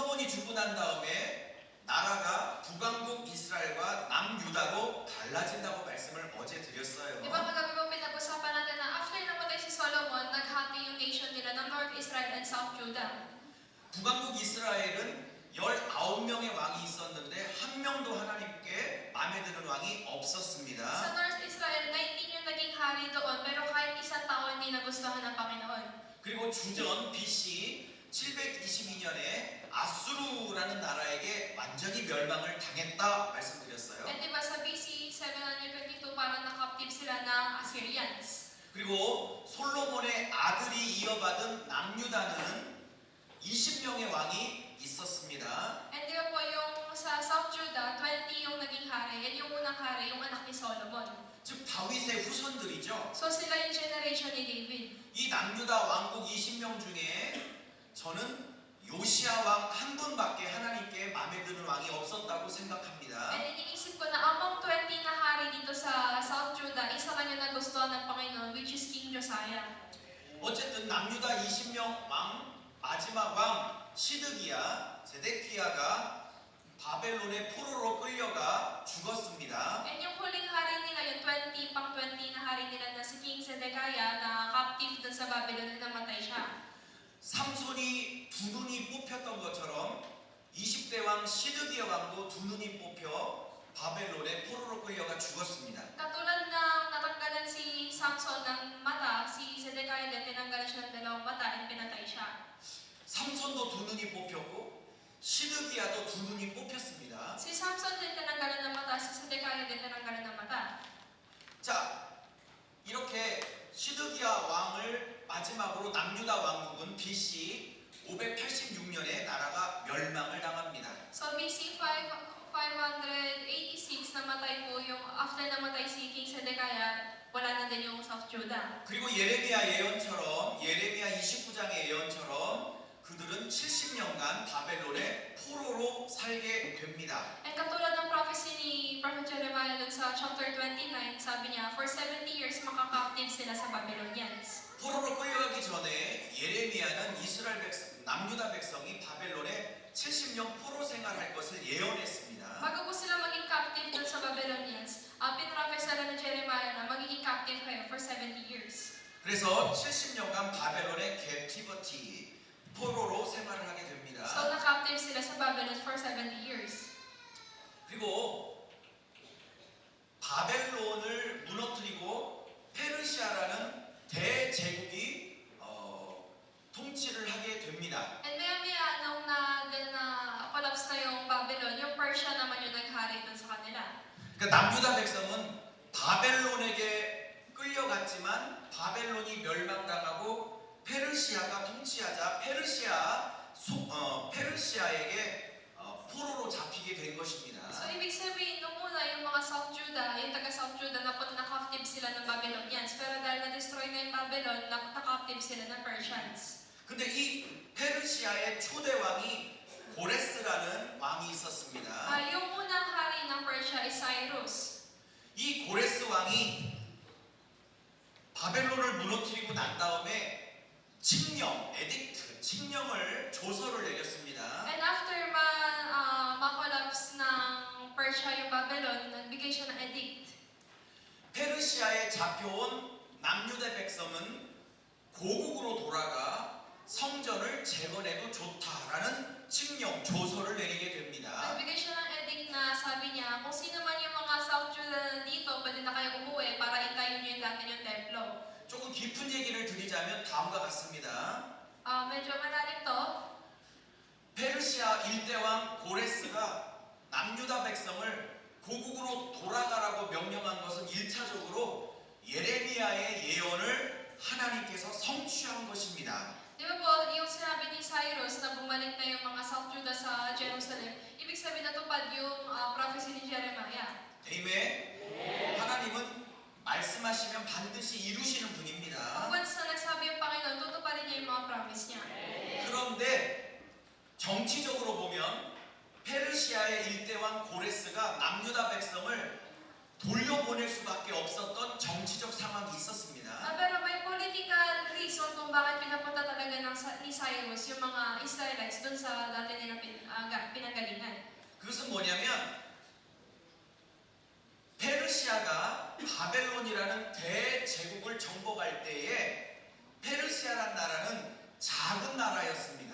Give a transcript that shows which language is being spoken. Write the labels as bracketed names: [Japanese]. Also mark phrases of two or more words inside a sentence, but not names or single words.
[Korean] 주고 난 다음에 나라가 북왕국 이스라엘과 남유다로 갈라진다고 말씀을 어제 드렸어요. [Filipino] Di ba kagabi po pinag-usapan natin na after namatay si Solomon, naghati yung nation nila ng North Israel and South Judah. [Korean] 북왕국 이스라엘은 19명의 왕이 있었는데 한 명도 하나님께 마음에 드는 왕이 [Filipino] Sa [Korean] 없었습니다. [Filipino] North Israel, 19 yung naging hari doon, pero kahit isang tao hindi nagustuhan ng Panginoon. [Korean] 그리고 주전 BC 722년에 아수르라는 나라에게 완전히 멸망을 당했다 말씀드렸어요. [Filipino] And di ba sa BC 722, parang na-captive sila ng Assyrians. [Korean] 그리고 솔로몬의 아들이 이어받은 남유다는 20명의 왕이 있었습니다. [Filipino] And di ba po yung sa South Judah, 20 yung naging hari, and yung unang hari, yung anak ni Solomon. [Korean] 즉 다윗의 후손들이죠. [Filipino] So sila yung generation ni David. [Korean] 이 남유다 왕국 20명 중에 저는 요시야 왕 한 분밖에 하나님께 마음에 드는 왕이 없었다고 생각합니다. [Filipino] And iniisip ko na among 20 na hari dito sa South Judah, isa lang yung nagustuhan ng Panginoon, [English] which is King Josiah. [Korean] 어쨌든 남유다 20명 왕 마지막 왕 시드기야 제데키야가 바벨론의 포로로 끌려가 죽었습니다. [Filipino] And yung huling hari nila, yung 20 na hari nila na si King Zedekiah na captive dun sa Babylon na namatay siya. [Korean] 삼손이 두 눈이 뽑혔던 것처럼 20대 왕 시드기야 왕도 두 눈이 뽑혀 바벨론의 포로로 끌려가 죽었습니다. [Filipino] Katulad ng natanggalan si Samson ng mata, si Zedekiah din tinanggalan siya ng dalawang mata and pinatay siya. [Korean] 삼손도 두 눈이 뽑혔고 시드기야도 두 눈이 뽑혔습니다. [Filipino] Si Samson din tinanggalan ng mata, si Zedekiah din tinanggalan ng mata. [Korean] 자, 이렇게 시드기야 왕을 마지막으로 남유다 왕국은 BC 586년에 나라가 멸망을 당합니다. [Filipino] So BC 586, namatay po yung, after namatay si King Zedekiah, wala na din yung South Judah. [Korean] 그리고 예레미야 예언처럼 예레미야 29장의 예언처럼 그들은 70년간 바벨론의 포로로 살게 됩니다. [Filipino] And katulad ng prophecy ni Prophet Jeremiah dun sa chapter 29, sabi niya, [English] for 70 years [Filipino] makaka-captive sila sa Babylonians. [Korean] 포로로 끌려가기 전에 예레미야는 이스라엘 백성, 남유다 백성이 바벨론에 70년 포로 생활할 것을 예언했습니다. [Filipino] Bago po sila maging captive dun sa Babylonians, pinrophesy ni Jeremiah na magiging captive kayo [English] for 70 years. [Korean] 그래서 70년간 바벨론의 캡티버티 포로로 생활을 하게 됩니다. [Filipino] So na-captive sila sa Babylon [English] for 70 years. [Korean] 그리고 바벨론을 무너뜨리고 페르시아라는 대제국이 통치를 하게 됩니다. [Filipino] And maya-maya, nung na-collapse na yung Babylon, yung Persia naman yung naghari dun sa kanila. [Korean] 그러니까 남유다 백성은 바벨론에게 끌려갔지만 바벨론이 멸망당하고 페르시아가 통치하자 페르시아에게 포로로 잡히게 된 것입니다. [Filipino] So, ibig sabihin, nung una, yung mga South Judah, yung taga-South Judah, na-captive sila ng Babylonians. Pero dahil na-destroy na yung Babylon, na-captive sila ng Persians. [Korean] 근데 이 페르시아의 초대 왕이 고레스라는 왕이 있었습니다. [Filipino] Yung unang hari ng Persia is Cyrus. [Korean] 이 고레스 왕이 바벨론을 무너뜨리고 난 다음에 칙령, 에딕트, 칙령을 조서를 내렸습니다. [Filipino] And after ma-collapse ng Persia yung Babylon, nagbigay siya ng edict. [Korean] 페르시아에 잡혀온 남유대 백성은 고국으로 돌아가 성전을 재건해도 좋다라는 칙령, 조서를 내리게 됩니다. [Filipino] Nagbigay siya ng edict na sabi niya, kung sino man yung mga South Judah dito, pwede na kayo umuwi para itayo niyo yung dati yung templo. [Korean] 조금 깊은 얘기를 드리자면 다음과 같습니다. [Filipino] Medyo malalim to. [Korean] 페르시아 일대왕 고레스가 남유다 백성을 고국으로 돌아가라고 명령한 것은 1차적으로 예레미야의 예언을 하나님께서 성취한 것입니다. [Filipino] Di ba po, yung sinabi ni Cyrus na bumalik na yung mga South Judah sa Jerusalem, ibig sabihin natupad yung prophecy ni Jeremiah. [Korean] 아멘. 하나님은 말씀하시면 반드시 이루시는 분입니다. [Filipino] Once na nagsabi yung Panginoon, tutuparin niya yung mga promise niya. [Korean] 그런데 정치적으로 보면 페르시아의 일대왕 고레스가 남유다 백성을 돌려보낼 수밖에 없었던 정치적 상황이 있었습니다. [Filipino] Pero may [English] political reason [Filipino] kung bakit pinapunta talaga ni Cyrus yung mga Israelites dun sa dati nila [Korean] 그것은 뭐냐면 페르시아가 바벨론이라는 대제국을 정복할 때에 페르시아란 나라는 작은 나라였습니다.